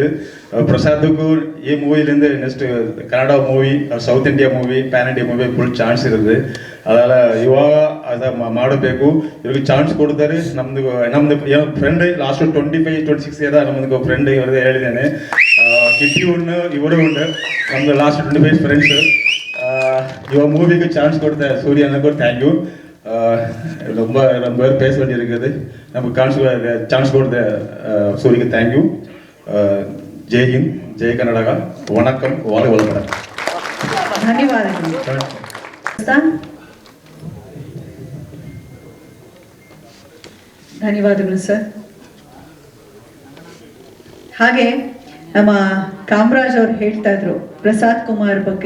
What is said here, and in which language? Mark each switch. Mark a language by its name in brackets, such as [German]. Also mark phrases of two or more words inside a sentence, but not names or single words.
[Kannada] ಪ್ರಸಾದ್ಗೂ ಈ ಮೂವಿಲಿಂದ [English] next Kannada movie, South India movie, pan India movie full chance [Kannada] ಇರುತ್ತೆ. ಅದೆಲ್ಲ ಇವಾಗ ಮಾಡಬೇಕು. ಇವ್ರಿಗೆ ಚಾನ್ಸ್ ಕೊಡ್ತಾರೆ. ನಮ್ದು [English] friend last 25-26 year [Kannada] ನಮ್ದು ಫ್ರೆಂಡ್ ಇವ್ರದ್ದು ಹೇಳಿದ್ದೇನೆ. ಕಿಟ್ಟಿ ಉಂಡು ಇವರು ಉಂಡು ನಮ್ದು [English] last 25 friends. [Tamil] இவ மூவிக்கு சான்ஸ் கொடுத்த சூரியனுக்கு தேங்க்யூ. ரொம்ப பேர் பேச வேண்டியிருக்குது. நமக்கு சான்ஸ் கொடுத்த சூரியக்கு தேங்க்யூ. [Hindi] जय हिंद, जय कन्नड, [Tamil] ವಣಕಂ, வாழ்க வளமுடன். [Kannada] ಧನ್ಯವಾದಗಳು. ಧನ್ಯವಾದಗಳು ಸರ್. ಹಾಗೆ ನಮ್ಮ ಕಾಮರಾಜ್ ಅವರು ಹೇಳ್ತಾ ಇದ್ರು ಪ್ರಸಾದ್ ಕುಮಾರ್ ಬಗ್ಗೆ.